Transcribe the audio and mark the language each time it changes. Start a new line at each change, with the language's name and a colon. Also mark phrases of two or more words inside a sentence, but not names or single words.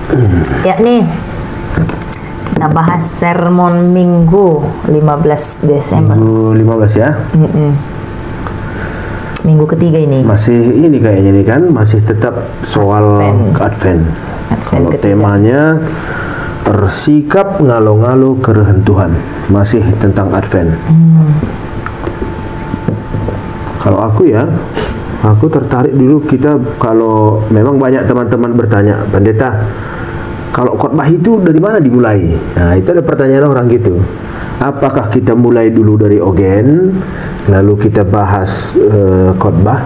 Indonesian: Ya nih, kita bahas sermon Minggu 15 Desember. Minggu 15 ya. Minggu ketiga ini. Masih ini kayaknya nih kan, masih tetap soal Advent. Kalau temanya bersikap
Batak Karo: ngalo-ngalo kerehan
Indonesian: Tuhan, masih tentang Advent. Kalau aku tertarik dulu kita, kalau memang banyak teman-teman bertanya, pendeta, kalau khotbah itu dari mana dimulai? Nah, itu ada pertanyaan orang gitu. Apakah kita mulai dulu dari Ogen, lalu kita bahas khotbah?